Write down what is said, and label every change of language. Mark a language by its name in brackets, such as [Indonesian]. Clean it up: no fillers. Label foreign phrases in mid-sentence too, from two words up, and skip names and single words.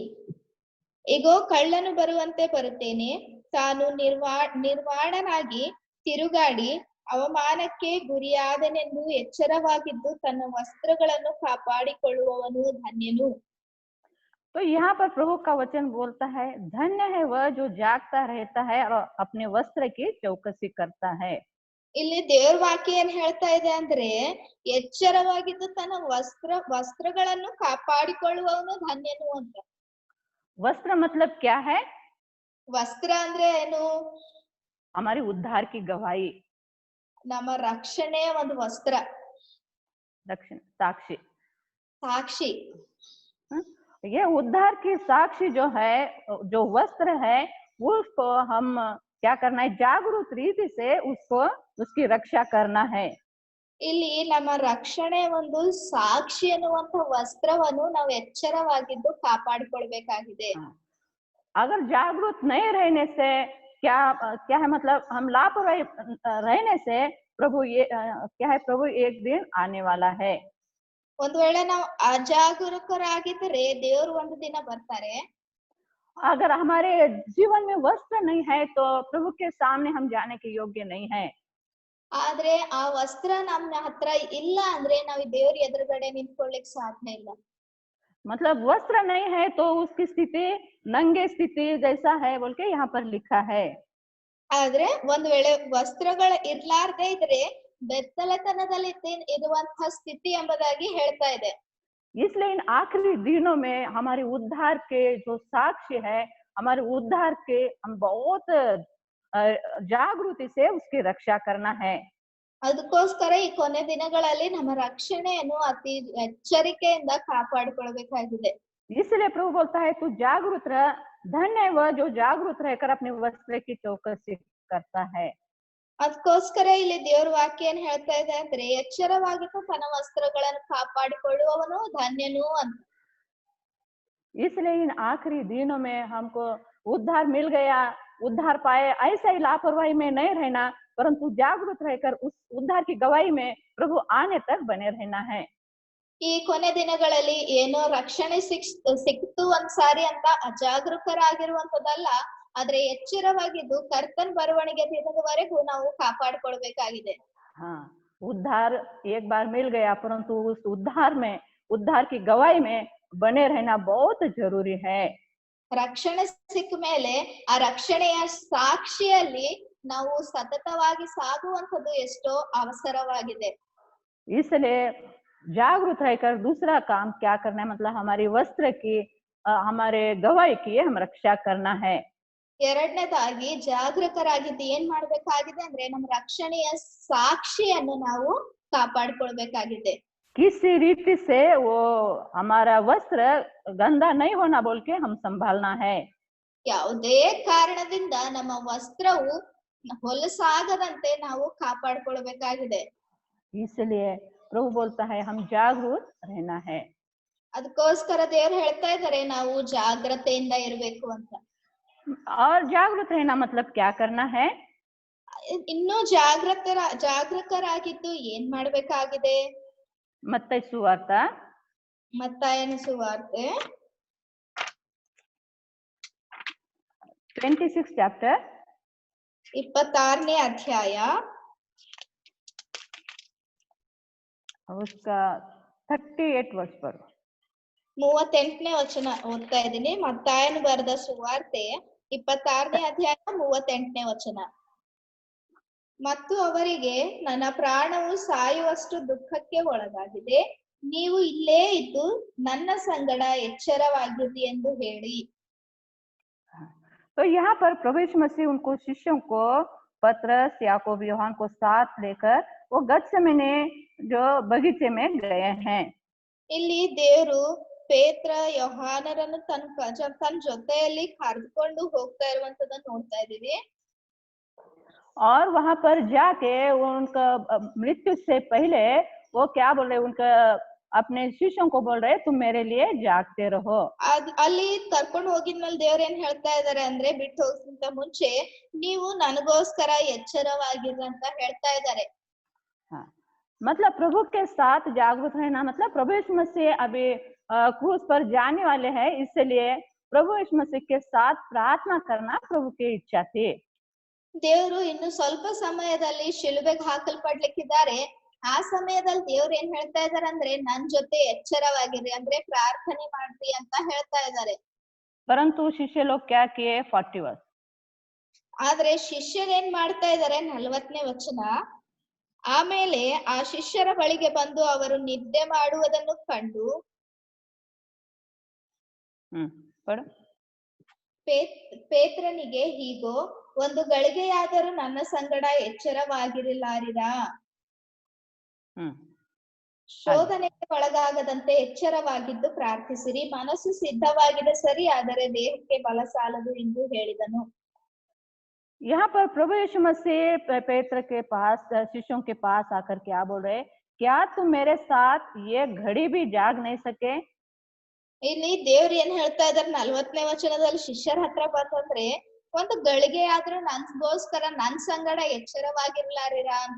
[Kannada] ಇಗೋ ಕಳ್ಳನು ಬರುವಂತೆ ಬರುತ್ತೇನೆ, ತಾನು ನಿರ್ವಾಣನಾಗಿ ತಿರುಗಾಡಿ ಅವಮಾನಕ್ಕೆ ಗುರಿಯಾದನೆಂದು ಎಚ್ಚರವಾಗಿದ್ದು ತನ್ನ ವಸ್ತ್ರಗಳನ್ನು ಕಾಪಾಡಿಕೊಳ್ಳುವವನು ಧನ್ಯನು. [Hindi] तो यहाँ पर प्रभु का वचन बोलता है, धन्य है वह जो जागता रहता है और अपने वस्त्र की चौकसी करता है। [Kannada] ಇಲ್ಲಿ ದೇವ್ರ ವಾಕ್ಯ ಏನ್ ಹೇಳ್ತಾ ಇದೆ ಅಂದ್ರೆ ಎಚ್ಚರವಾಗಿದ್ದು ತನ್ನ ವಸ್ತ್ರಗಳನ್ನು ಕಾಪಾಡಿಕೊಳ್ಳುವವನು ಧನ್ಯನು ಅಂತ. [Hindi] वस्त्र मतलब क्या है? [Kannada] ವಸ್ತ್ರ ಅಂದ್ರೆ ಏನು? [Hindi] हमारी उद्धार की गवाही, [Kannada] ನಮ್ಮ ರಕ್ಷಣೆಯ ಒಂದು ವಸ್ತ್ರ, [Hindi] साक्षी। [Kannada] ಸಾಕ್ಷಿ. [Hindi] ये उद्धार की साक्षी जो है, जो वस्त्र है, उसको हम क्या करना है? जागरूक रीति से उसको उसकी रक्षा करना है। [Kannada] ಇಲ್ಲಿ ನಮ್ಮ ರಕ್ಷಣೆ ಒಂದು ಸಾಕ್ಷಿ ಅನ್ನುವಂತ ವಸ್ತ್ರವನ್ನು ನಾವು ಎಚ್ಚರವಾಗಿದ್ದು ಕಾಪಾಡಿಕೊಳ್ಬೇಕಾಗಿದೆ. [Hindi] अगर जागरूक नहीं रहने से क्या क्या है? मतलब हम लापरवाही रहने से प्रभु ये क्या है? प्रभु एक दिन आने वाला है। [Kannada] ಒಂದ್ ವೇಳೆ ನಾವು ಅಜಾಗರೂಕರಾಗಿದ್ರೆ ದೇವರು ಒಂದು ದಿನ ಬರ್ತಾರೆ. [Hindi] अगर हमारे जीवन में वस्त्र नहीं है तो प्रभु के सामने हम जाने के योग्य नहीं है। [Kannada] ಆದ್ರೆ ಆ ವಸ್ತ್ರ ನಮ್ಮ ಹತ್ರ ಇಲ್ಲ ಅಂದ್ರೆ ನಾವು ದೇವ್ರ ಎದುರುಗಡೆ ನಿಂತ್ಕೊಳ್ಳಿಕ್ ಸಾಧ್ಯ ಇಲ್ಲ. [Hindi] मतलब वस्त्र नहीं है तो उसकी स्थिति नंगे स्थिति जैसा है बोल के यहाँ पर लिखा है। [Kannada] ಆದ್ರೆ ಒಂದ್ ವೇಳೆ ವಸ್ತ್ರಗಳ ಇರ್ಲಾರ್ದೆ ಇದ್ರೆ ಬೆತ್ತಲೆತನದಲ್ಲಿ ಇರುವಂತಹ ಸ್ಥಿತಿ ಎಂಬುದಾಗಿ ಹೇಳ್ತಾ ಇದೆ. [Hindi] इसलिए इन आखिरी दिनों में हमारे उद्धार के जो साक्ष्य है, हमारे उद्धार के हम बहुत जागृति से उसकी रक्षा करना है। [Kannada] ಅದಕ್ಕೋಸ್ಕರ ಈ ಕೊನೆ ದಿನಗಳಲ್ಲಿ ನಮ್ಮ ರಕ್ಷಣೆಯನ್ನು ಅತಿ ಎಚ್ಚರಿಕೆಯಿಂದ ಕಾಪಾಡಿಕೊಳ್ಬೇಕಾಗಿದೆ. [Hindi] इसलिए प्रभु बोलता है, तू जागरूक रह, धन्य है वह जो जागरूक रहकर अपने वस्त्र की चौकसी करता है। [Kannada] ಅದಕ್ಕೋಸ್ಕರ ಇಲ್ಲಿ ದೇವ್ರ ವಾಕ್ಯ ಏನ್ ಹೇಳ್ತಾ ಇದೆ ಅಂದ್ರೆ ಎಚ್ಚರವಾಗಿದ್ದು ತನ್ನ ವಸ್ತ್ರಗಳನ್ನು ಕಾಪಾಡಿಕೊಳ್ಳುವವನು ಧನ್ಯನು ಅಂತ. [Hindi] इसलिए इन आखिरी दिनों में हमको उद्धार मिल गया, उद्धार पाए, ऐसा ही लापरवाही में नहीं रहना, परंतु जागरूक रहकर उस उद्धार की गवाही में प्रभु आने तक बने रहना है। [Kannada] ಈ ಕೊನೆ ದಿನಗಳಲ್ಲಿ ಏನೋ ರಕ್ಷಣೆ ಸಿಕ್ತು ಒಂದ್ಸಾರಿ ಅಂತ ಅಜಾಗರೂಕರಾಗಿರುವಂತದಲ್ಲ, ಆದ್ರೆ ಎಚ್ಚರವಾಗಿದ್ದು ಕರ್ತನ್ ಬರವಣಿಗೆ ದಿನದವರೆಗೂ ನಾವು ಕಾಪಾಡಿಕೊಳ್ಬೇಕಾಗಿದೆ. [Hindi] हाँ, उद्धार एक बार मिल गया, परंतु उस उद्धार में, उद्धार की गवाही में बने रहना बहुत जरूरी है। [Kannada] ರಕ್ಷಣೆ ಸಿಕ್ಕ ಮೇಲೆ ಆ ರಕ್ಷಣೆಯ ಸಾಕ್ಷಿಯಲ್ಲಿ ನಾವು ಸತತವಾಗಿ ಸಾಗುವಂತದ್ದು ಎಷ್ಟೋ ಅವಸರವಾಗಿದೆ. [Hindi] इसलिए जागरूक रहकर दूसरा काम क्या करना है, मतलब हमारी वस्त्र की, हमारे गवाही की हम रक्षा करना है। [Kannada] ಎರಡನೇದಾಗಿ ಜಾಗೃತರಾಗಿದ್ದು ಏನ್ ಮಾಡ್ಬೇಕಾಗಿದೆ ಅಂದ್ರೆ ನಮ್ಮ ರಕ್ಷಣೆಯ ಸಾಕ್ಷಿಯನ್ನು ನಾವು ಕಾಪಾಡ್ಕೊಳ್ಬೇಕಾಗಿದೆ. [Hindi] किसी रीति से वो हमारा वस्त्र गंदा नहीं होना बोल के हम संभालना है। [Kannada] ಯಾವುದೇ ಕಾರಣದಿಂದ ನಮ್ಮ ವಸ್ತ್ರವು ಹೊಲಸಾಗದಂತೆ ನಾವು ಕಾಪಾಡ್ಕೊಳ್ಬೇಕಾಗಿದೆ. [Hindi] इसलिए प्रभु बोलता है हम जागरूक रहना है। [Kannada] ಅದಕ್ಕೋಸ್ಕರ ದೇವ್ರು ಹೇಳ್ತಾ ಇದ್ದಾರೆ ನಾವು ಜಾಗ್ರತೆಯಿಂದ ಇರ್ಬೇಕು ಅಂತ. [Hindi] और जागरूक रहना मतलब क्या करना है? [Kannada] ಇನ್ನು ಜಾಗೃತರಾಗಿದ್ದು ಏನ್ ಮಾಡ್ಬೇಕಾಗಿದೆ? [Hindi] मत्ती सुवार्ತ [Kannada] ಮತ್ತಾಯನ ಸುವಾರ್ತೆ [Hindi] 26 chapter [Kannada] 26ನೇ ಅಧ್ಯಾಯ [Hindi] उसका 38 वर्ष पर [Kannada] 38ನೇ ವಚನ ಓದ್ತಾ ಇದ್ದೀನಿ. ಮತ್ತಾಯನ ಬರೆದ ಸುವಾರ್ತೆ 26ನೇ ಅಧ್ಯಾಯ 38ನೇ ವಚನ. ಮತ್ತು ಅವರಿಗೆ ನನ್ನ ಪ್ರಾಣವು ಸಾಯುವಷ್ಟು ದುಃಖಕ್ಕೆ ಒಳಗಾಗಿದೆ, ನೀವು ಇಲ್ಲೇ ಇದ್ದು ನನ್ನ ಸಂಗಡ ಎಚ್ಚರವಾಗಿರಿ ಎಂದು ಹೇಳಿ. [Hindi] तो यहाँ पर प्रभु यीशु मसीह उनको शिष्यों को, पतरस, याकूब, यूहन्ना को साथ लेकर वो गत्सेमने जो बगीचे में गए हैं। [Kannada] ಇಲ್ಲಿ ದೇವರು ಪೇತ್ರ ಯೋಹಾನರನ್ನು ತನ್ನ ಜೊತೆಯಲ್ಲಿ ಕರೆದುಕೊಂಡು ಹೋಗ್ತಾ ಇರುವಂತದನ್ನ ನೋಡ್ತಾ ಇದೀವಿ. [Hindi] और वहां पर जाके उनका मृत्यु से पहले वो क्या बोल रहे, उनका अपने शिष्यों को बोल रहे तुम मेरे लिए जागते रहो। [Kannada] ಅಲ್ಲಿ ಕರ್ಕೊಂಡು ಹೋಗಿದ್ಮೇಲೆ ದೇವ್ರ ಏನ್ ಹೇಳ್ತಾ ಇದಾರೆ ಅಂದ್ರೆ ಬಿಟ್ಟು ಹೋಗಕ್ಕಿಂತ ಮುಂಚೆ ನೀವು ನನಗೋಸ್ಕರ ಎಚ್ಚರವಾಗಿರ್ರಿ ಅಂತ ಹೇಳ್ತಾ ಇದ್ದಾರೆ. [Hindi] हाँ, मतलब प्रभु के साथ जागरूक रहना मतलब प्रभु यीशु मसीह अभी क्रूस पर जाने वाले हैं, इसलिए प्रभु यीशु मसीह के साथ प्रार्थना करना प्रभु की इच्छा थी। [Kannada] ದೇವರು ಇನ್ನು ಸ್ವಲ್ಪ ಸಮಯದಲ್ಲಿ ಶಿಲುಬೆಗೆ ಹಾಕಲ್ಪಡ್ಲಿಕ್ಕಿದ್ದಾರೆ. ಆ ಸಮಯದಲ್ಲಿ ದೇವ್ರು ಏನ್ ಹೇಳ್ತಾ ಇದಾರೆ ಅಂದ್ರೆ ನನ್ ಜೊತೆ ಎಚ್ಚರವಾಗಿರಿ ಅಂದ್ರೆ ಪ್ರಾರ್ಥನೆ ಮಾಡ್ರಿ ಅಂತ ಹೇಳ್ತಾ ಇದ್ದಾರೆ. [Hindi] परंतु शिष्य लोग क्या किए? 40 वर्ष। [Kannada] ಆದ್ರೆ ಶಿಷ್ಯರು ಏನ್ ಮಾಡ್ತಾ ಇದಾರೆ? 40ನೇ ವಚನ. ಆಮೇಲೆ ಆ ಶಿಷ್ಯರ ಬಳಿಗೆ ಬಂದು ಅವರು ನಿದ್ದೆ ಮಾಡುವುದನ್ನು ಕಂಡು ಪೇತ್ರನಿಗೆ ಹೀಗೋ ಒಂದು ಗಳಿಗೆಯಾದರೂ ನನ್ನ ಸಂಗಡ ಎಚ್ಚರವಾಗಿರಲಾರಿರಾ? ಶೋಧನೆಗೆ ಒಳಗಾಗದಂತೆ ಎಚ್ಚರವಾಗಿದ್ದು ಪ್ರಾರ್ಥಿಸಿರಿ, ಮನಸ್ಸು ಸಿದ್ಧವಾಗಿದೆ ಸರಿ, ಆದರೆ ದೇಹಕ್ಕೆ ಬಲ ಸಾಲದು ಎಂದು ಹೇಳಿದನು. [Hindi] यहाँ पर प्रभु यीशु मसीह पेत्र के पास, शिष्यों के पास आकर क्या बोल रहे, क्या तुम मेरे साथ ये घड़ी भी जाग नहीं सके? [Kannada] ಇಲ್ಲಿ ದೇವ್ರು ಏನ್ ಹೇಳ್ತಾ ಇದಾರೆ 40ನೇ ವಚನದಲ್ಲಿ ಶಿಷ್ಯರ ಹತ್ರ ಬಂದ್ರೆ ಒಂದು ಗಳಿಗೆ ಆದ್ರೂ ನನ್ಗೋಸ್ಕರ ನನ್ ಸಂಗಡ ಎಚ್ಚರವಾಗಿರ್ಲಾರಿರಾ ಅಂತ.